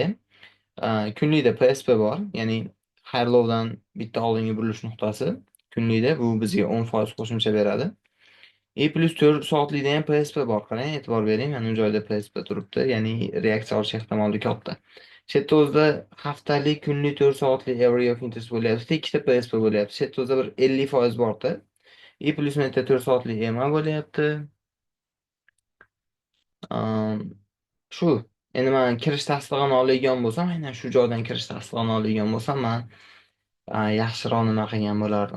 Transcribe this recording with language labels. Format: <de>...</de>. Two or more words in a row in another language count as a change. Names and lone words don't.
<uz>Kunlikda PSP bor, ya'ni xayrlovdan bitta oldingi burilish nuqtasi. Kunlikda bu bizga 10% qo'shimcha beradi. Plus 4 soatlikda ham PSP bor. Qarang, e'tibor bering, mana bu joyda PSP turibdi, ya'ni reaksiya olish ehtimoli katta. Shu yerda o'zida haftalik, kunlik 4 soatlik</uz> <en>area of interest</en> <uz>bo'lyapti, ikkita PSP bo'lyapti. Shu yerda o'zida bir 50% borda. Plus mana yerda 4 soatlik EMA bo'lyapti. Shu. Endi men kirish tasdig'ini oladigan bo'lsam, aynan shu joydan kirish tasdig'ini oladigan bo'lsam, men yaxshiroq nima qilgan bo'lardim.</uz>